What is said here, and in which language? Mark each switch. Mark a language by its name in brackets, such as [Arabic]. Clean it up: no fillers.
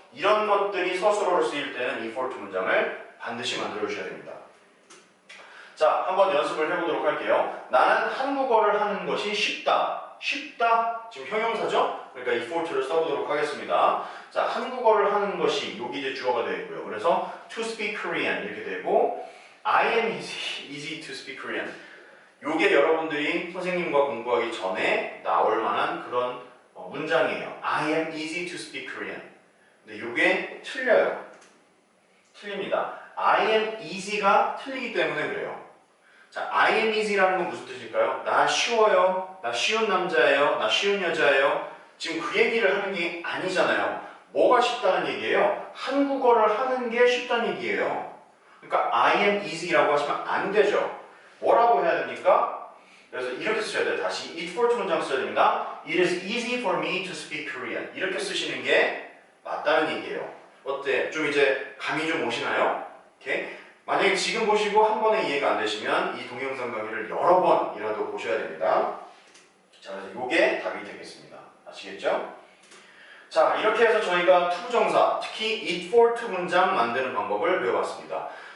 [Korean] 이런 것들이 서술어로 쓰일 때는 이 for two 문장을 반드시 만들어 주셔야 됩니다. 자, 한번 연습을 해보도록 할게요. 나는 한국어를 하는 것이 쉽다. 쉽다. 지금 형용사죠? 그러니까 이 for two를 써보도록 하겠습니다. 자, 한국어를 하는 것이 여기 이제 주어가 되어 있고요. 그래서 [English] to speak Korean [Korean] 이렇게 되고 [English] I am easy to speak Korean. [Korean] 요게 여러분들이 선생님과 공부하기 전에 나올 만한 그런 문장이에요. [English] I am easy to speak Korean. [Korean] 근데 요게 틀려요. 틀립니다. [English] I am easy [Korean] 가 틀리기 때문에 그래요. 자, I am easy라는 건 무슨 뜻일까요? 나 쉬워요. 나 쉬운 남자예요. 나 쉬운 여자예요. 지금 그 얘기를 하는 게 아니잖아요. 뭐가 쉽다는 얘기예요? 한국어를 하는 게 쉽다는 얘기예요. 그러니까 [English] I am easy [Korean] 라고 하시면 안 되죠. 뭐라고 해야 됩니까? 그래서 이렇게 쓰셔야 돼요. 다시 it for to 문장 써야 됩니다. [English] It is easy for me to speak Korean. [Korean] 이렇게 쓰시는 게 맞다는 얘기예요. 어때? 좀 이제 감이 좀 오시나요? 오케이? 만약에 지금 보시고 한 번에 이해가 안 되시면 이 동영상 강의를 여러 번이라도 보셔야 됩니다. 자, 그래서 이게 답이 되겠습니다. 아시겠죠? 자, 이렇게 해서 저희가 투부정사, 특히 it for to 문장 만드는 방법을 배워봤습니다.